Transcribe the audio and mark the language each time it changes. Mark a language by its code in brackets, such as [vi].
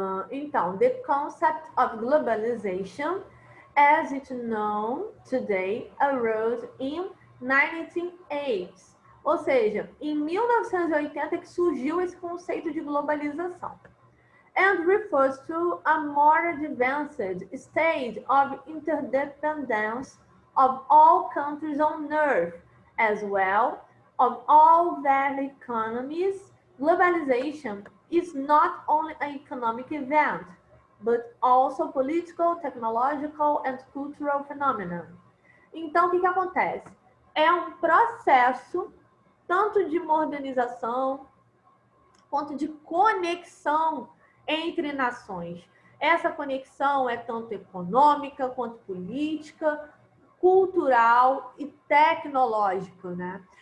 [en] Então, the concept of globalization as it's known today arose in 1980. [pt] Ou seja, em 1980 que surgiu esse conceito de globalização. [en] And refers to a more advanced stage of interdependence of all countries on earth, as well of all their economies. Globalization is not only an economic event, but also political, technological and cultural phenomenon. [pt] Então, o que acontece? É um processo tanto de modernização quanto de conexão entre nações. Essa conexão é tanto econômica quanto política, cultural e tecnológica, né?